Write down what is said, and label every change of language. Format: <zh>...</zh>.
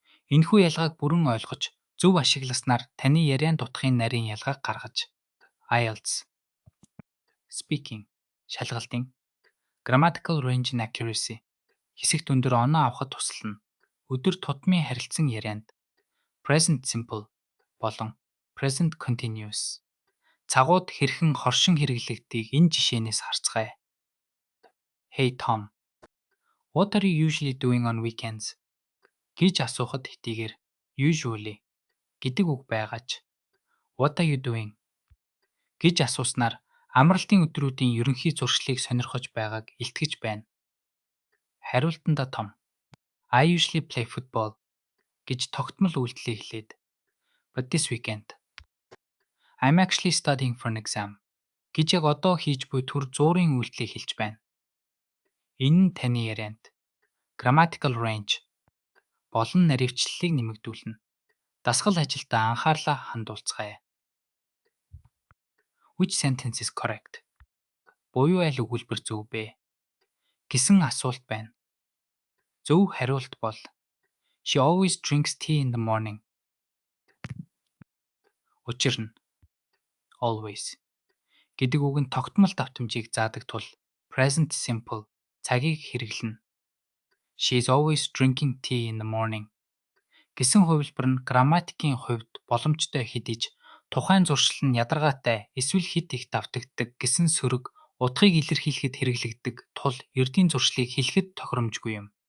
<mn>Энэхүү ялгааг бүрэн ойлгож зөв ашигласнаар таны яриан дутхын нарийн ялгааг гаргаж IELTS, speaking, шалгалтын</mn> <en>grammatical range and accuracy</en> <mn>хэсэгт өндөр оноо авахд туслана. Өдөр тутмын харилцан ярианд present simple болон present continuous цагууд хэрхэн хоршин хэрэглэгдгийг энэ жишээнээс харцгаая.</mn> <en>Hey Tom, what are you usually doing on weekends?</en> <mn>Гэж асуухад хэтийгээр usually гэдэг үг байгаач</mn> <en>what are you doing</en> <mn>гэж асууснаар амралтын өдрүүдийн ерөнхий зуршлыг сонирхож байгааг илтгэж байна. Хариултандаа Том</mn> <en>I usually play football</en> <mn>гэж тогтмол үйлдэлээ хэлээд</mn> <en>but this weekend I'm actually studying for an exam</en> <mn>гэж яг одоо хийж буй түр зуурын үйлдэлийг хэлж байна. Энэ нь таны ярианд grammatical range болон наривчлалыг нэмэгдүүлнэ. Дасгал ажилдаа анхаарлаа хандуулцгаая.</mn> <en>Which sentence is correct?</en> <mn>Буюу аль өгүүлбэр зөв бэ? гэсэн асуулт байна. Зөв хариулт бол</mn> <en>She always drinks tea in the morning.</en> <mn>Учир нь always гэдэг үг нь тогтмол давтамжийг заадаг тул present simple цагийг хэрэглэнэ.</mn> <en>She is always drinking tea in the morning</en> <mn>гэсэн хувилбар нь грамматикийн хувьд боломжтой хэдий ч тухайн зуршил нь ядаргаатай эсвэл хит их давтагддаг гэсэн сөрөг утгыг илэрхийлэхэд хэрэглэгддэг тул ердийн зуршлыг хэлэхэд тохиромжгүй юм.</mn>